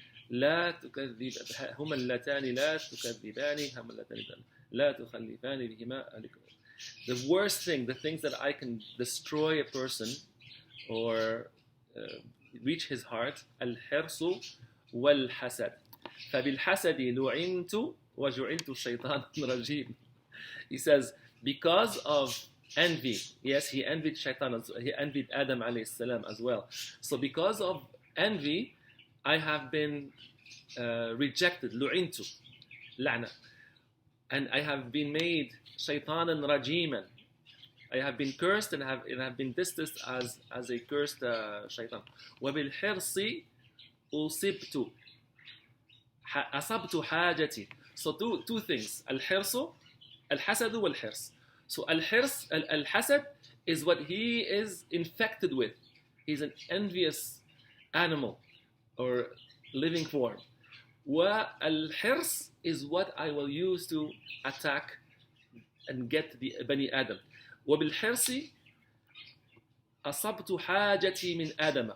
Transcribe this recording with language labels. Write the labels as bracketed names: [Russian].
[Arabic] لا تكذب هما اللتان لا تكذبان هما اللتان لا تخلفان بهما. [English] The worst thing, the things that I can destroy a person or reach his heart, [Arabic] الحرص والحسد. فبالحسد لعنت وجعلت الشيطان رجيم. [English] He says, because of envy, yes, he envied shaitan, he envied Adam alayhi salam as well. So because of envy, I have been rejected, [Arabic] لعنت, لعنة, [English] and I have been made shaitanan rajiman. I have been cursed and have been distanced as a cursed shaitan. [Arabic] وبالحرص أصبت أصبت حاجتي. [English] So two things, [Arabic] الحرص الحسد والحرص. [English] So [Arabic] الحرص الحسد [English] is what he is infected with. He's an envious animal or living form. [Arabic] والحرص [English] is what I will use to attack and get the Bani Adam. [Arabic] وبالحرص أصبت حاجتي من آدم.